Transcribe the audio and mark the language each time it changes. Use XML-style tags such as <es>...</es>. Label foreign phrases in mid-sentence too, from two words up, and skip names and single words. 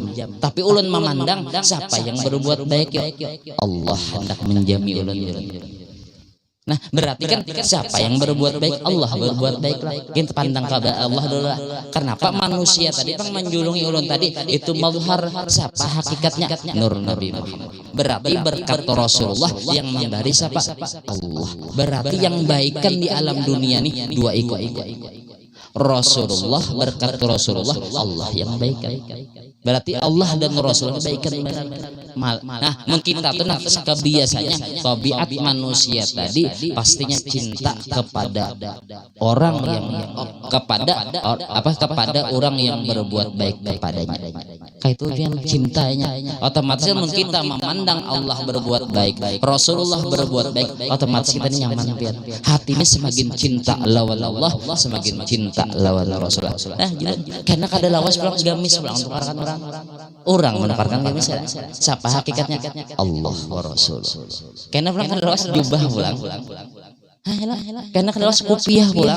<bjn>Tapi ulun memandang siapa yang berbuat baik ya Allah hendak menjami ulun.</bjn> <id>Nah berarti kan siapa yang berbuat baik Allah berbuat baiklah.</id> <bjn>Kita pandang kepada Allah dulu lah. Kenapa manusia tadi bang menjulungi ulun tadi itu mazhar siapa hakikatnya Nur Nabi Muhammad.</bjn> <id>Berarti berkat Rasulullah yang memberi siapa Allah. Berarti yang baikkan di alam dunia nih dua ikut. Rasulullah berkat Rasulullah Allah yang baikkan. Berarti Allah dan Rasulullah baikkan. Nah mungkin kita tuh kebiasaannya tabiat manusia tadi pastinya cinta kepada orang yang kepada orang yang berbuat baik kepadanya.</id> <bjn>Kayak itu yang cintanya. Otomatis mungkin kita memandang Allah berbuat baik, Rasulullah berbuat baik, otomatis kita ini nyaman pian. Hatinya semakin cinta lawan Allah, semakin cinta lawan Rasulullah. Nah, karena kada lawas pulang gamis pulang untuk orang menukarkan gamis.</bjn> <id>Siapa hakikatnya? Allah wa Rasul.</id> <bjn>Karena pulang kada lawas jubah pulang. Karena kada lawas kopiah pulang.</bjn>